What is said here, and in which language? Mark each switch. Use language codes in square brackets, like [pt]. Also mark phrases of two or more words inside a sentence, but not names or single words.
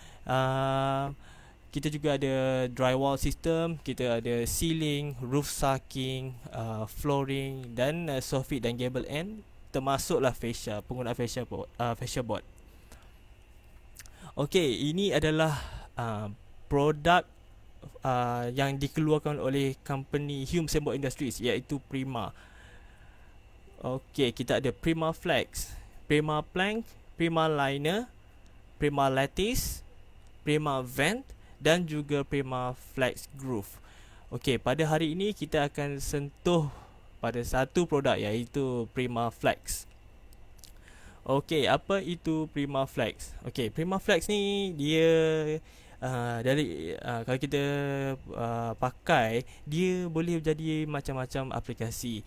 [ms] Kita juga ada [en] drywall system, [ms] kita ada ceiling, [en] roof sulking, [ms] flooring dan soffit dan [en] gable end, [ms] termasuklah fascia, penggunaan [en] fascia board. [ms] Okey, ini adalah produk yang dikeluarkan oleh company Hume Sembot Industries, iaitu Prima. Okey, kita ada Prima Flex, Prima Plank, Prima Liner, Prima Lattice, Prima Vent dan juga Prima Flex Groove. Okey, pada hari ini kita akan sentuh pada satu produk, iaitu Prima Flex. Okey, apa itu Prima Flex? Okey, Prima Flex ni dia kalau kita pakai, dia boleh jadi macam-macam aplikasi.